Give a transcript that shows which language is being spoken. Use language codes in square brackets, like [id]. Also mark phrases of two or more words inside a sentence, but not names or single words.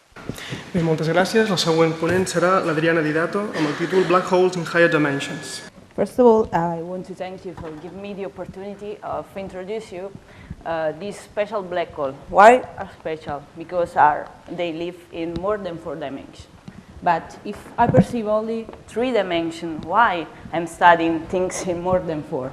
[ca] Bé, moltes gràcies. La següent ponent serà l'Adriana Di Dato amb el títol Black Holes in Higher Dimensions. [en] First of all, I want to thank you for giving me the opportunity of introduce you this special black hole. Why are special? Because they live in more than 4 dimensions. But if I perceive only 3 dimensions, why I'm studying things in more than 4?